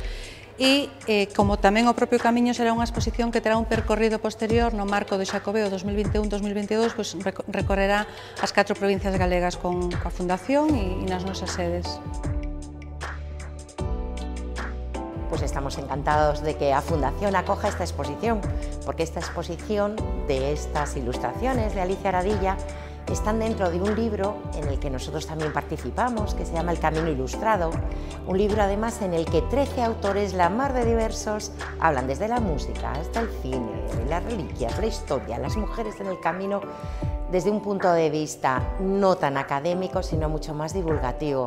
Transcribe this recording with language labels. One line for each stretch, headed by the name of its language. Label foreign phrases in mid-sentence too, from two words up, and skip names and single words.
Galician: E, como tamén o propio camiño, será unha exposición que terá un percorrido posterior no marco do Xacobeo 2021-2022, pois recorrerá as 4 provincias galegas coa Fundación e nas nosas sedes.
Spanish: Pues estamos encantados de que a Fundación acoja esta exposición, porque esta exposición de estas ilustraciones de Alicia Aradilla están dentro de un libro en el que nosotros también participamos, que se llama El Camino Ilustrado, un libro además en el que 13 autores, la mar de diversos, hablan desde la música hasta el cine, las reliquias, la historia, las mujeres en el camino, desde un punto de vista no tan académico, sino mucho más divulgativo.